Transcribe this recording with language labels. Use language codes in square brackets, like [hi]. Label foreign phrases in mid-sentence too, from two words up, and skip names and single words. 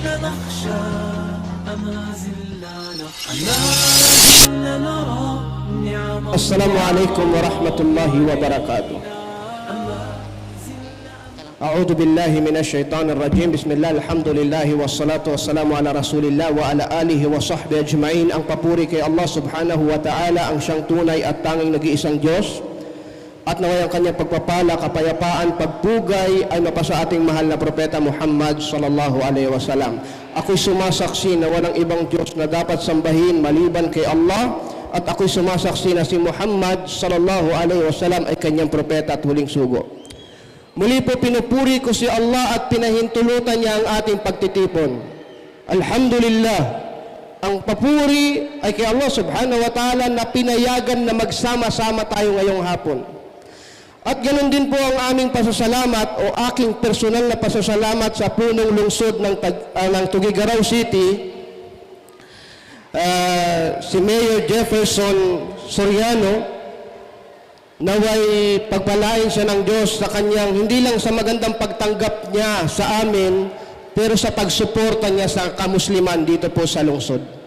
[ar] نخشى أما زلنا نرى نعم. السلام عليكم ورحمة الله وبركاته. أعوذ بالله من الشيطان الرجيم. بسم الله الحمد لله والصلاة والسلام على رسول الله وعلى آله وصحبه أجمعين. [tl] Ang papuri kay [ar] الله سبحانه وتعالى, [tl] ang siyang tunay at tanging nag-iisang Diyos, at naway ang kanyang pagpapala, kapayapaan, pagpugay ay mapasa ating mahal na propeta Muhammad [ar] صلى الله عليه وسلم. [tl] Ako'y sumasaksi na walang ibang Diyos na dapat sambahin maliban kay Allah, at ako'y sumasaksi na si Muhammad [ar] صلى الله عليه وسلم [tl] ay kanyang propeta at huling sugo. Muli po pinupuri ko si Allah at pinahintulutan niya ang ating pagtitipon. Alhamdulillah, ang papuri ay kay [ar] الله سبحانه وتعالى [tl] na pinayagan na magsama-sama tayo ngayong hapon. At ganoon din po ang aming pasasalamat o aking personal na pasasalamat sa punong lungsod ng Tuguegarao City, si Mayor Jefferson Soriano, naway pagpalain siya ng Diyos sa kanyang, hindi lang sa magandang pagtanggap niya sa amin, pero sa pagsuporta niya sa kamusliman dito po sa lungsod.